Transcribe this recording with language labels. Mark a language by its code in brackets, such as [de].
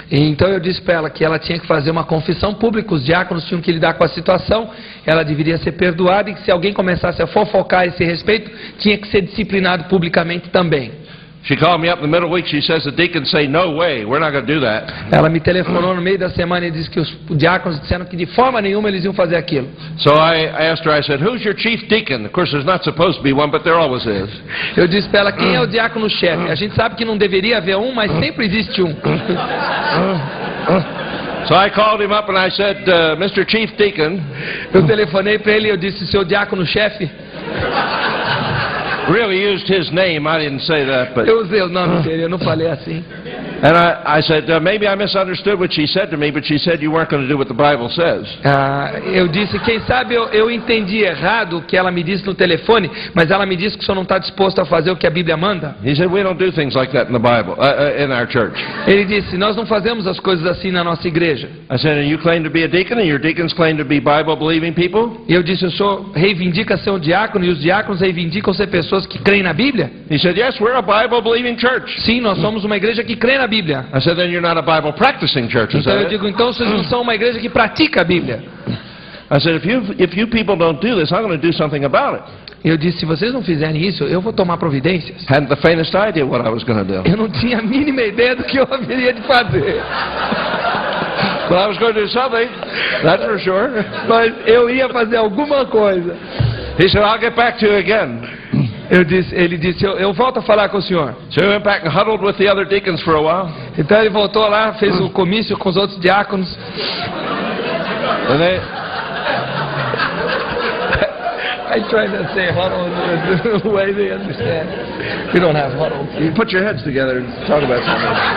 [pt] E então eu disse para ela que ela tinha que fazer uma confissão pública, os diáconos tinham que lidar com a situação, ela deveria ser perdoada e que se alguém começasse a fofocar a esse respeito, tinha que ser disciplinado publicamente também. [en] She called me up in the middle of the week. She says the deacons say, no way, we're not going to do that. [pt] Ela me telefonou no meio da semana e disse que os diáconos disseram que de forma nenhuma eles iam fazer aquilo. [en] So I asked her, I said, who's your chief deacon? Of course, there's not supposed to be one, but there always is. [pt] Eu disse para ela, quem é o diácono-chefe? A gente sabe que não deveria haver um, mas sempre existe um. [en] So I called him up and I said, Mr. Chief Deacon. [pt] Eu telefonei para ele e eu disse, seu diácono-chefe? [en] Really used his name. I didn't say that, but. [pt] Eu usei o nome dele, eu não falei assim. [en] And I said, maybe I misunderstood what she said to me, but she said you weren't going to do what the Bible says. [pt] Eu disse, quem sabe eu entendi errado o que ela me disse no telefone, mas ela me disse que o senhor não está disposto a fazer o que a Bíblia manda. [en] He said, we don't do things like that in the Bible, in our church. [pt] Ele disse, nós não fazemos as coisas assim na nossa igreja. [en] I said, and you claim to be a deacon, and your deacons claim to be Bible-believing people? [pt] E eu disse, o senhor reivindica ser um diácono, e os diáconos reivindicam ser pessoas que creem na Bíblia? [en] He said, yes, we're a Bible-believing church. [pt] Sim, nós somos uma igreja que crê na Bíblia. [en] I said, then you're not a Bible-practicing church, is [pt] Então [en] that [pt] eu [en] it? [pt] digo, então vocês não são uma igreja que pratica a Bíblia. [en] I said, if you people don't do this, I'm going to do something about it. [pt] Eu disse, se vocês não fizerem isso, eu vou tomar providências. [en] Hadn't the faintest idea what I was going to do. [pt] Eu não tinha a mínima ideia do que eu haveria de fazer. [en] But I was going to do something, that's for sure. [pt] Mas eu ia fazer alguma coisa. [en] He said, I'll get back to you again. [pt] Ele disse, eu volto a falar com o senhor. [en] So he went back and huddled with the other deacons for a while. [pt] Então ele voltou lá, fez o comício com os outros diáconos. [en] And they, I try to say huddle the way they understand. We don't have huddle. you put your heads together and talk about something.